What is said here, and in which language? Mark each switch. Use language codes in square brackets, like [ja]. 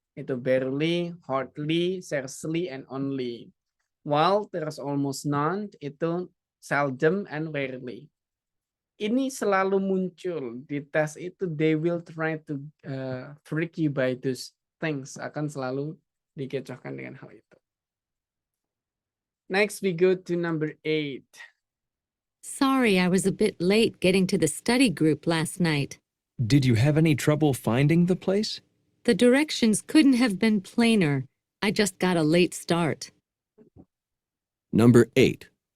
[en] Itu barely, hardly, scarcely, and only. While there's almost none, itu seldom and rarely. [id] Ini selalu muncul di tes itu. [en] They will try to trick you by those things. [id] Akan selalu dikecohkan dengan hal itu. [en] Next we go to number 8. Sorry, I was a bit late getting to the study group last night. Did you have any trouble finding the place? The directions couldn't have been plainer. I just got a late start. Number 8.